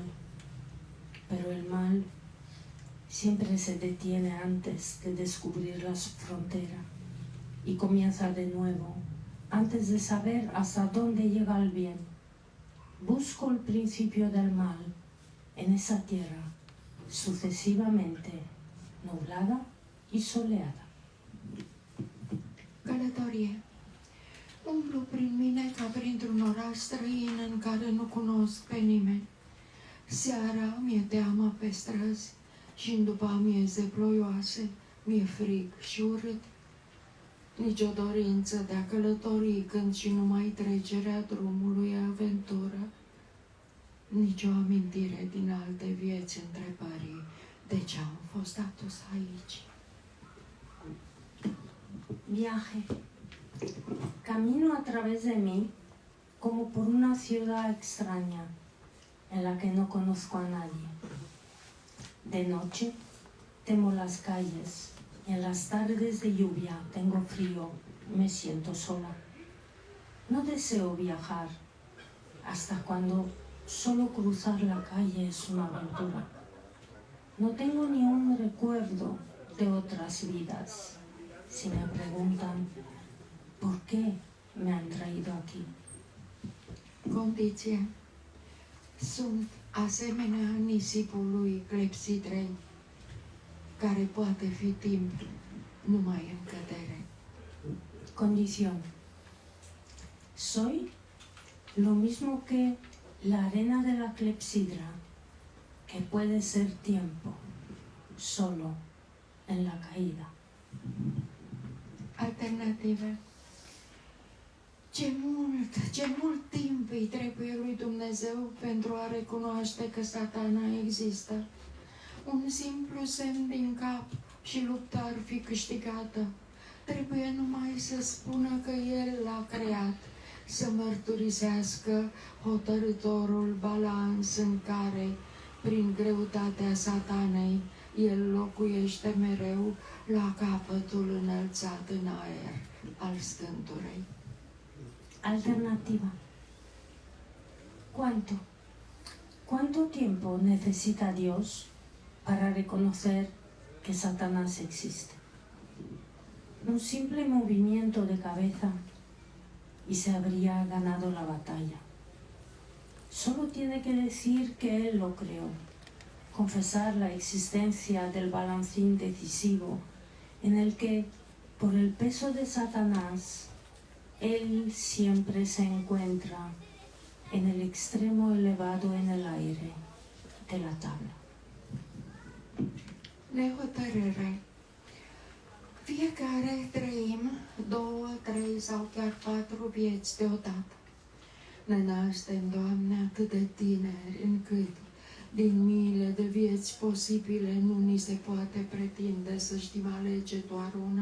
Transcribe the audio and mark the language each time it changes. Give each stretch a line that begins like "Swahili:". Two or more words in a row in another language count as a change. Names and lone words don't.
Spanish: Pero el mal siempre se detiene antes de descubrir la frontera y comienza de nuevo antes de saber hasta dónde llega el bien. Busco el principio del mal en esa tierra sucesivamente nublada y soleada.
Romanian: Călătorie. Umblu prin mine ca printr-un oraș străin în care nu cunosc pe nimeni. Seara mi-e teamă pe străzi și în după amieze ploioase mi-e frig și urât. Nici o dorință de a călători când și numai trecerea drumului e aventură. Nici o amintire din alte vieți întrebării de ce am fost adus aici.
Spanish: Viaje. Camino a través de mí como por una ciudad extraña en la que no conozco a nadie. De noche temo las calles y en las tardes de lluvia tengo frío y me siento sola. No deseo viajar hasta cuando solo cruzar la calle es una aventura. No tengo ni un recuerdo de otras vidas. Si me preguntan ¿por qué me han traído aquí?
Romanian: Condiția. Sunt asemenea nisipului clepsidrei, care poate fi timp numai în cădere.
Spanish: Condición. Soy lo mismo que la arena de la clepsidra, que puede ser tiempo, solo en la caída.
Romanian: Alternative. Ce mult timp îi trebuie lui Dumnezeu pentru a recunoaște că Satana există. Un simplu semn din cap și lupta ar fi câștigată. Trebuie numai să spună că El l-a creat, să mărturisească hotărâtorul balans în care, prin greutatea Satanei, El locuiește mereu la capătul înălțat în aer al stânturei.
Spanish: Alternativa. ¿Cuánto tiempo necesita Dios para reconocer que Satanás existe? Un simple movimiento de cabeza y se habría ganado la batalla. Solo tiene que decir que Él lo creó, confesar la existencia del balancín decisivo en el que, por el peso de Satanás, Él siempre se encuentra en el extremo elevado en el aire de la tabla.
Romanian: Nehotărâre. Fiecare trăim 2, 3 sau chiar 4 vieți deodată. Ne naștem, Doamne, atât de tineri, încât din miile de vieți posibile nu ni se poate pretinde să știm alege doar una.